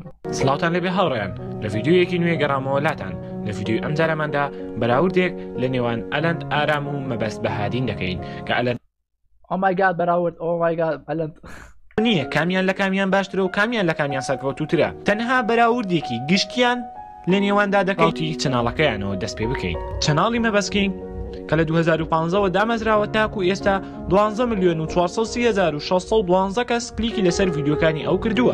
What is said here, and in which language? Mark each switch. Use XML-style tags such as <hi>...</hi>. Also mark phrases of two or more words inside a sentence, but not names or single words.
<ckb>سڵاوتان لەبێ هاوڕێیان لە ڤیدیۆیەکی نوێ گەڕامەوە لاتان لە ڤیدیۆی ئەم جارەماندا بەراوردێک لە نێوان ئەلەند ئارام و مەبەست بەهادین دەکەین کە ئەلەند</ckb> <en>Oh my god بەراورد oh my god ئەلەند</en> <ckb>نییە کامیان لە کامیان باشترە و کامیان لە کامیان سەرکەوتووترە تەنها بەراوردێکی گشتیان لە نێواندا دەکەوتی چەناڵەکەیانەوە دەست پێ بکەین چەناڵی مەبەستکینگ کە لە 2015ەوە دامەزراوە تاکو ئێستا 12,430,612 کەس کلیکی لەسەر ڤیدیۆکانی ئەو کردووە</ckb>